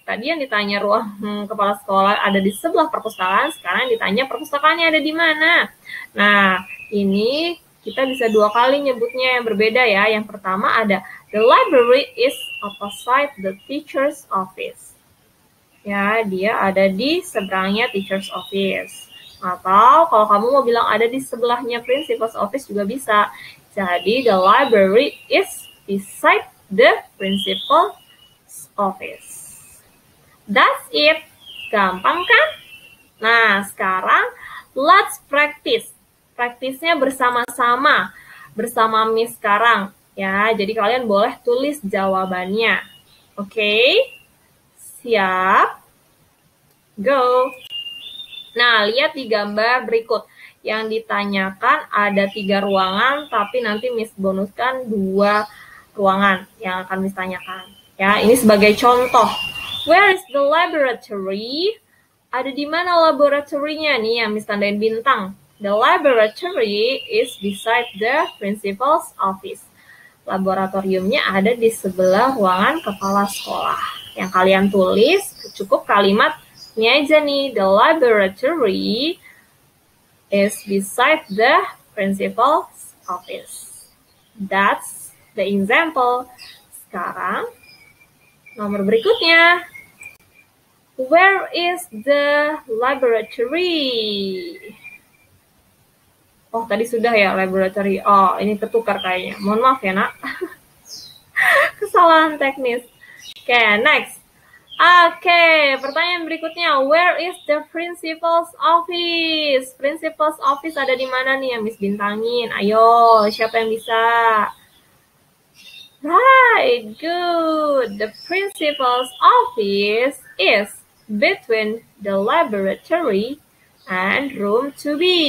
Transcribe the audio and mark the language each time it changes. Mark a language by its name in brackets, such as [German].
[Indonesian] Tadi yang ditanya ruang kepala sekolah ada di sebelah perpustakaan, sekarang ditanya perpustakaannya ada di mana. Nah, ini kita bisa dua kali nyebutnya yang berbeda ya. Yang pertama ada [English] the library is opposite the teacher's office. [Indonesian] Ya, dia ada di seberangnya teacher's office. Atau kalau kamu mau bilang ada di sebelahnya principal's office juga bisa. [English] Jadi the library is beside the principal's office. That's it. [Indonesian] Gampang kan? Nah, sekarang [English] let's practice. [Indonesian] Praktisnya bersama-sama. Bersama Miss sekarang. Ya, jadi kalian boleh tulis jawabannya. Oke? Siap? Go. Nah, lihat di gambar berikut. Yang ditanyakan ada 3 ruangan, tapi nanti Miss bonuskan 2 ruangan yang akan Miss tanyakan. Ya, ini sebagai contoh. [English] Where is the laboratory? [Indonesian] Ada di mana laboratorinya nih yang Miss tandain bintang? [English] The laboratory is beside the principal's office. [Indonesian] Laboratoriumnya ada di sebelah ruangan kepala sekolah. Yang kalian tulis cukup kalimatnya aja nih. [English] The laboratory is beside the principal's office. That's the example. [Indonesian] Sekarang, nomor berikutnya. [English] Where is the laboratory? [Indonesian] Oh, tadi sudah ya laboratory. Oh, ini ketukar kayaknya. Mohon maaf ya, nak. Kesalahan teknis. Oke, next. Oke, pertanyaan berikutnya. [English] Where is the principal's office? [Indonesian] Principal's office ada di mana nih yang Miss bintangin? Ayo, siapa yang bisa? [English] Right, good. The principal's office is between the laboratory and room 2B.